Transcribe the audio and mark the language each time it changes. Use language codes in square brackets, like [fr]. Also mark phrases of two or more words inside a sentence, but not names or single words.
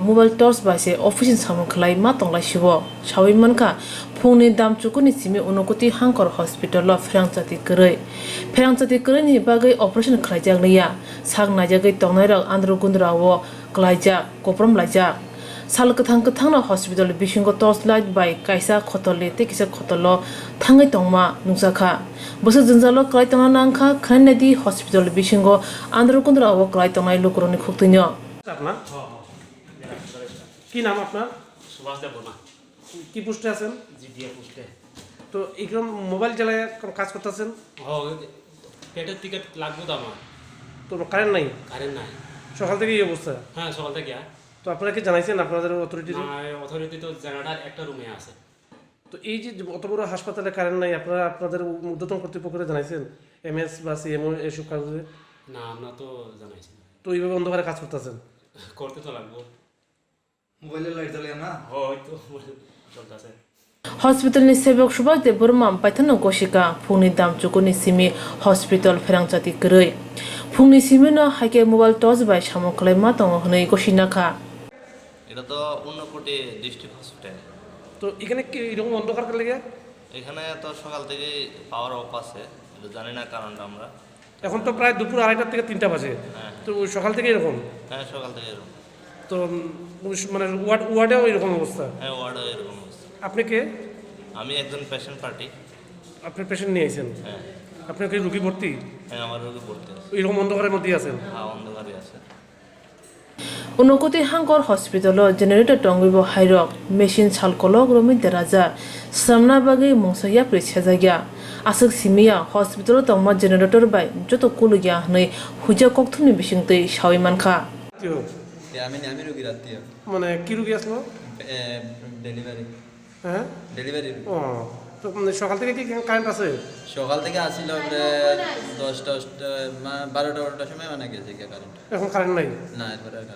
[en] mobile torch [trp] by se office samung khlai ma tonglai shibo shawi manka phungni damchukuni simi unokoti hangkor hospital lo pherangchati korei ni bagai operation khlaijak niya saknai jagai tongnai rok andro gundrawo klaijak koprom laija salkatang na hospital bisingo [en] torch light [trp] by kaisa khotole te kisa khotolo thangai tongma nungsakha bosa junjalo klai tongna nangkha khanedi hospital bisingo andro kundra o klai tongnai lukroni khuktinyo [bn] আপনার কি নাম আপনার সুভাষ দেব না কি পোস্টে আছেন জিডিএ পোস্টে তো এইরকম মোবাইল চালায় কাজ করতেছেন পেটের টিকিট লাগবে তো আমার তো কারেন্ট নাই কারেন্ট নাই সকাল থেকে এই অবস্থা হ্যাঁ সকাল থেকে তো আপনারা কি জানাইছেন আপনাদের অথরিটি অথরিটি তো জেনারেটার একটা রুমে আছে তো এই যে অত বড় হাসপাতালে কারেন্ট নাই আপনারা আপনাদের ঊর্ধ্বতন কর্তৃপক্ষকে জানাইছেন এমএস বা সিএমও এসব কাজে না আমরা তো জানাইছি না। তো এইভাবে অন্ধকারে কাজ করতেছেন করতে তো লাগবো মোবাইলের লাইট জ্বলে না হয়তো চলতেছে [trp] hospital ni sebok subak de burmam paithano goshika phungni damchukuni simi hospital pherangchati korei phungni simi no haike [en] mobile torch [trp] by samokhlai ma tong hnei goshinakha [bn] এটা তো উন্নকোটি ডিস্ট্রিক্ট হসপিটাল। তো এখানে কি এরকম অন্ধকার লেগে এখানে তো সকাল থেকে পাওয়ার অফ আছে, এটা জানি না কারণটা আমরা। এখন তো প্রায় দুপুর 2:30 থেকে 3টা বাজে তো ওই সকাল থেকে এরকম হ্যাঁ সকাল থেকে এরকম। তো মানে ওয়ার্ডেও এরকম অবস্থা হ্যাঁ ওয়ার্ডে এরকম অবস্থা। আপনি কে আমি একজন পেশেন্ট পার্টি। আপনি পেশেন্ট নিয়ে আইছেন হ্যাঁ আপনি কি রোগী ভর্তি হ্যাঁ আমার রোগী পড়তে আছে। এরকম অন্ধকারের মধ্যেই আছেন হ্যাঁ অন্ধকারই আছে। [trp] unokoti hangkor hospital generator tongwibo hairok machine salkolok romi deraja samna bagai mongsaya prechajagya asuk simia hospital tongma generator by joto kulugya hnei huja kokthumni bisingtei shawi mankha [bn] আমি রোগী রাত্রিও মানে কি রোগী আসলো ডেলিভারি হ্যাঁ ডেলিভারি ও তো মানে সকাল থেকে কি কারেন্ট আছে সকাল থেকে আসছিল 10টা 12টার সময় মানে গেছে কি কারেন্ট এখন কারেন্ট নাই না এরপরে কারেন্ট